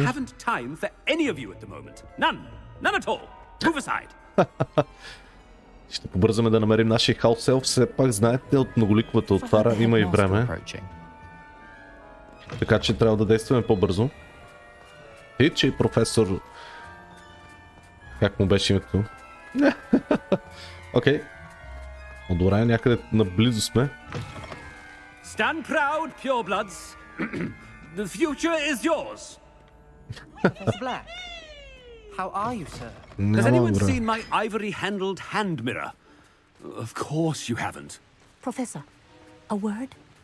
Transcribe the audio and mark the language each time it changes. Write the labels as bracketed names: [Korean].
[English] haven't time for any of you at the moment. None. None at all. Move aside. [Bulgarian] Ще побързаме да намерим нашия хаус елф. Все пак, знаете, от многоликовата отвара има и време. Така че трябва да действаме по-бързо. И че професор... Как му беше името? Окей. Добре, някъде наблизо сме. [English] Stand proud, purebloods. The future is yours. Professor Black, how are you, sir? Has anyone [Bulgarian] Добре. [English] seen my ivory-handled hand mirror? Of course you haven't. Professor, A word?